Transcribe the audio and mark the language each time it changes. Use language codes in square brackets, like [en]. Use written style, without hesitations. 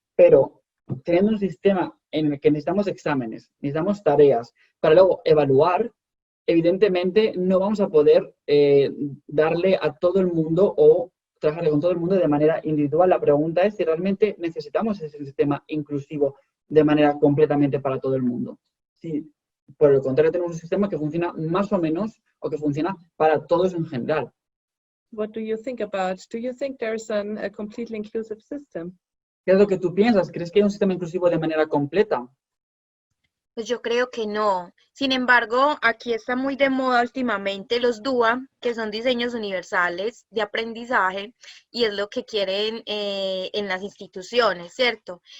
[es] Pero teniendo un sistema en el que necesitamos exámenes, necesitamos tareas para luego evaluar, evidentemente no vamos a poder darle a todo el mundo o trabajar con todo el mundo de manera individual. La pregunta es si realmente necesitamos ese sistema inclusivo de manera completamente para todo el mundo. Sí, por el contrario, tenemos un sistema que funciona más o menos, o que funciona para todos en general. [en] What do you think about? Do you think there's a completely inclusive system? [es] ¿Qué es lo que tú piensas? ¿Crees que hay un sistema inclusivo de manera completa? Pues yo creo que no. Sin embargo, aquí está muy de moda últimamente los DUA, que son diseños universales de aprendizaje, y es lo que quieren en las instituciones, ¿cierto?